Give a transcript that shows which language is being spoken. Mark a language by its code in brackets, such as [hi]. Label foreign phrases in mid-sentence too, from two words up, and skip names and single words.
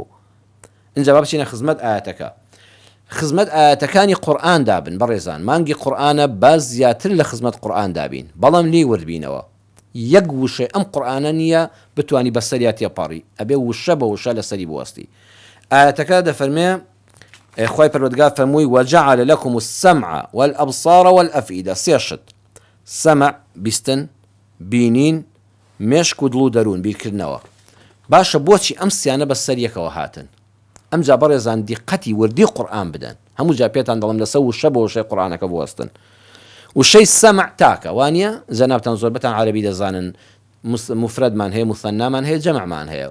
[ckb] اینجا با بچینە خزمەت ئاەتەکە. خزمەت ئاەتەکانی قورئان دابن. بەڕێزان، مانگی قورئانە باز زیاتر لە خزمەت قورئان دابین، بەڵام لێ وردبینەوە. یەک وشەی ئەم قورئانە نییە بتوانی بەسەریا تێپەڕی، ئەبێ وشە بە وشە لەسەری بوەستی. ئاەتەکە دەفەرمێ خوای پەروەردگار فەرمووی: [ar] وجعل لكم السمع والأبصار والأفئدة. [ckb] سێشت: سەمع بیستن، بینین، مێشک و دڵ و دەروون بیرکردنەوە. باشە بۆچی ئەم سیانە بەسەر یەکەوە هاتن؟ ئەمجا بەڕێزان دیقەتی وردی قورئان بدەن. هەموو جا پێتان دەڵم لەسەر وشە بە وشەی قورئانەکە بوەستن. وشەی سەمع تاکە، وانە زەنابتان زۆربەتان عەرەبی دەزانن، مفرەدمان هەیە، مثەنامان هەیە، جەمعمان هەیە.